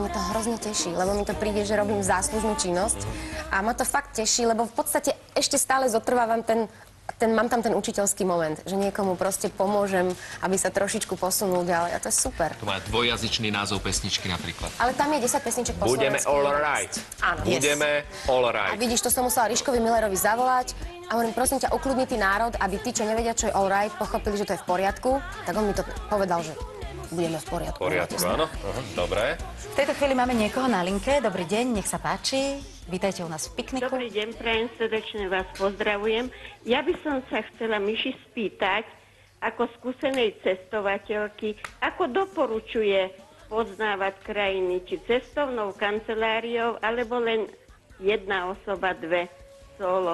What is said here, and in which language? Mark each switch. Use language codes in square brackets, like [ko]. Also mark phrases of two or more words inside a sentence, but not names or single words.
[sk] Mne to hrozne teší, lebo mi to príde, že robím záslužnú činnosť. A ma to fakt teší, lebo v podstate ešte stále zotrvávam mám tam ten učiteľský moment, že niekomu proste pomôžem, aby sa trošičku posunul ďalej a to je super. To má dvojjazyčný názov pesničky napríklad. Ale tam je 10 pesniček po slovensky. [en] Budeme all right. [sk] Áno. [en] Budeme all right. [sk] A vidíš, to som musela Ríškovi Millerovi zavolať a hovorím, prosím ťa, ukľudni ty národ, aby tí, čo nevedia, čo je [en] all right, [sk] pochopili, že to je v poriadku. Tak on mi to povedal, že budeme v poriadku. V poriadku, áno. Dobre. V tejto chvíli máme niekoho na linke. Dobrý deň, nech sa páči. Vítajte u nás v pikniku. Dobrý deň, prajem, srdečne vás pozdravujem. Ja by som sa chcela Miši spýtať, ako skúsenej cestovateľky, ako doporučuje poznávať krajiny, či cestovnou kanceláriou, alebo len jedna osoba, dve, solo.